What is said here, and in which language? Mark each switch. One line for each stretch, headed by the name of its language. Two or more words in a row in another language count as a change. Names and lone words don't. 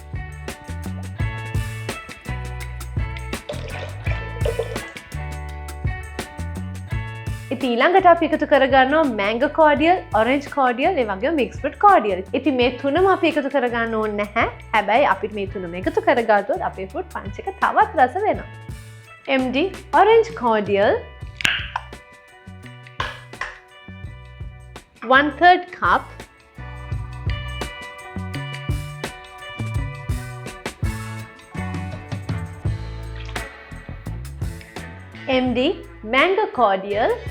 Sinhala: ඉතින් ඊළඟට අපි එකතු කරගන්නවා
English: mango cordial, orange cordial,
Sinhala: ඒ වගේම
English: mixed fruit cordial.
Sinhala: ඉතින් මේ තුනම අපි එකතු කරගන්න ඕනේ නැහැ. හැබැයි අපිට මේ තුනම එකතු කරගත්තොත් අපේ
English: fruit punch
Sinhala: එක තවත් රස වෙනවා.
English: MD orange cordial 1/3 cup MD mango cordial